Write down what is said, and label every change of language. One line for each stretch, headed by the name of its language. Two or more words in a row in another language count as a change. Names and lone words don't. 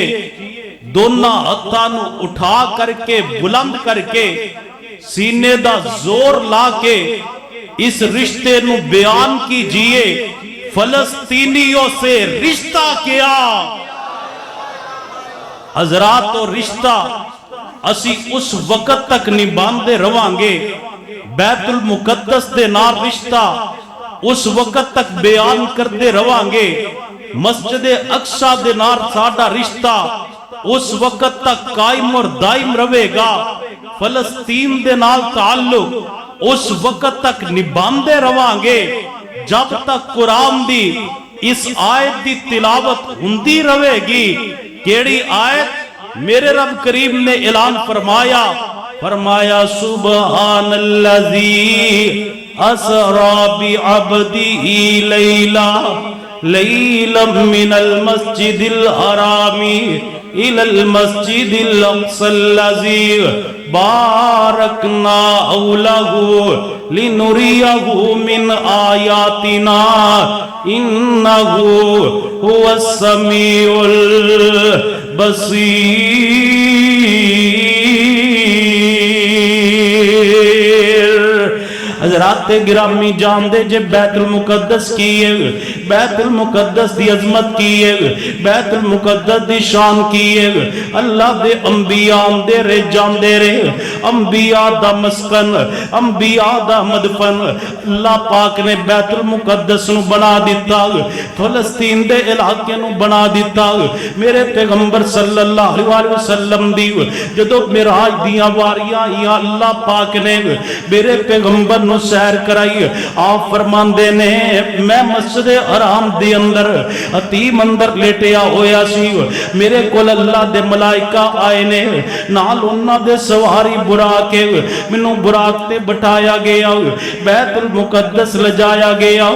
Punjabi: دونوں ہتھاں نو اٹھا کر کے بلند کر کے سینے دا زور لا کے اس رشتے نو بیان کیجئے،
Urdu: فلسطینیوں سے رشتہ کیا؟
Punjabi: حضرات، تو رشتہ اسی اس وقت تک نبھاندے روانگے، بیت المقدس دے نال رشتہ اس وقت تک بیان کردے روانگے، مسجد اقصی دے نال ساڑا رشتہ اس وقت تک
Urdu: قائم اور دائم رہے گا،
Punjabi: فلسطین دے نال تعلق اس وقت تک نبھاندے روانگے جب تک قرآن دی اس آیت دی تلاوت ہوندی رہے گی۔ کیڑی آیت؟ میرے رب کریم نے اعلان فرمایا
Arabic: سبحان اللذی اسری بعبدہ لیلا من المسجد الحرام إلى المسجد الأقصى الذي باركنا حوله لنريه من آياتنا إنه هو السميع البصير.
Punjabi: حضرات گرامی جاندے جے بیت المقدس کی ہے، بیت المقدس دی عظمت کی ہے، بیت المقدس دی شان کی ہے. اللہ دے انبیا آندے رہے جاندے رہے، انبیا دا مسکن، انبیا دا مدفن اللہ پاک نے بیت المقدس نوں بنا دتا، فلسطین دے علاقے نوں بنا دتا. میرے پیغمبر
Arabic: صلى الله عليه وسلم
Punjabi: دی جدوں معراج دیاں واریاں آئیاں، اللہ پاک نے میرے پیغمبر نوں سیر کرائی. آپ فرماندے نے میں مسجد حرام دے اندر حطیم اندر لیٹیا ہویا سی، میرے کول اللہ دے ملائکہ آئے نے، نال اوہناں دے سواری براق کے مینوں براق تے بٹھایا گیا، بیت المقدس لے جایا گیا.